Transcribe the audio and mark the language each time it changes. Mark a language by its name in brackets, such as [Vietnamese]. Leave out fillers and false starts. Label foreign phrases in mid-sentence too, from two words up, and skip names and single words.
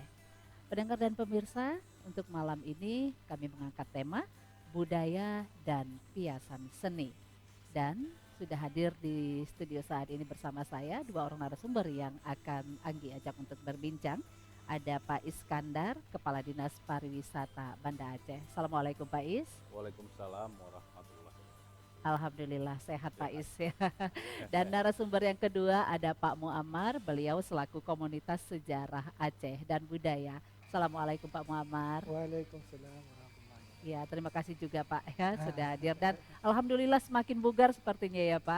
[Indonesian] Pendengar dan pemirsa, untuk malam ini kami mengangkat tema budaya dan piasan seni. Dan sudah hadir di studio saat ini bersama saya dua orang narasumber yang akan Anggi ajak untuk berbincang. Ada Pak Iskandar, Kepala Dinas Pariwisata Banda Aceh. Assalamualaikum Pak Is. [Arabic] Waalaikumsalam warahmatullahi wabarakatuh. [Indonesian] Alhamdulillah sehat Pak Sehat. Is ya. Dan narasumber yang kedua ada Pak Muammar, beliau selaku Komunitas Sejarah Aceh dan Budaya. Assalamualaikum Pak Muammar. [Arabic] Waalaikumsalam warahmatullahi [Indonesian] Ya, [Arabic] wabarakatuh. [Indonesian] terima kasih juga Pak ya sudah Ah, hadir dan alhamdulillah semakin bugar sepertinya ya Pak.